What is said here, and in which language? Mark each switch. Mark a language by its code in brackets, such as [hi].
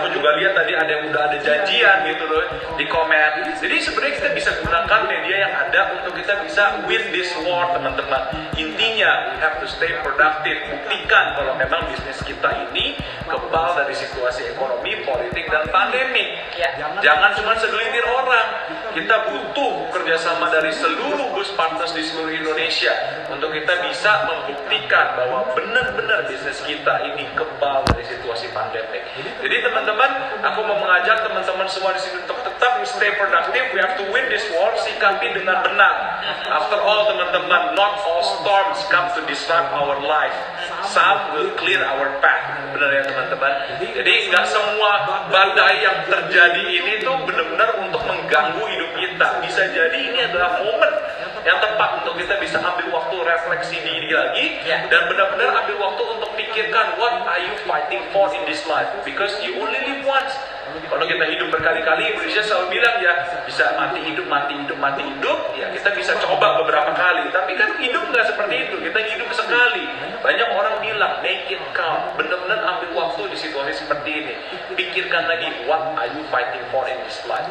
[id] Aku juga lihat tadi ada yang udah ada janjian gitu loh di komen. Jadi sebenarnya kita bisa gunakan media yang ada untuk kita bisa [en] win this war, [id] teman-teman. Intinya, [en] we have to stay productive. [id] Buktikan kalau memang bisnis kita ini kebal dari situasi ekonomi, politik, dan pandemik. Jangan cuma segelintir orang. Kita butuh kerjasama dari seluruh bus partners di seluruh Indonesia untuk kita bisa membuktikan bahwa benar-benar bisnis kita ini kebal dari situasi pandemik. Jadi teman-teman, aku mau mengajak teman-teman semua di sini untuk tetap [en] stay productive. We have to win this war. [id] Sikapi dengan benar. [en] After all, [id] teman-teman, [en] not all storms come to disrupt our life. Some will clear our path. [id] Benar ya teman-teman? Jadi nggak semua badai yang terjadi ini tuh benar-benar untuk mengganggu hidup kita. Bisa jadi ini adalah momen yang tepat untuk kita bisa ambil waktu refleksi diri lagi dan benar-benar ambil waktu untuk pikirkan [en] what are you fighting for in this life, because you only live once. [id] Kalau kita hidup berkali-kali, Indonesia selalu bilang ya bisa mati hidup, mati hidup, mati hidup. Ya kita bisa coba beberapa kali, tapi kan hidup nggak seperti itu. Kita hidup sekali. Banyak orang bilang [en] make it count. [id] Benar-benar ambil waktu di situasi seperti ini. Pikirkan lagi [en] what are you fighting for in this life.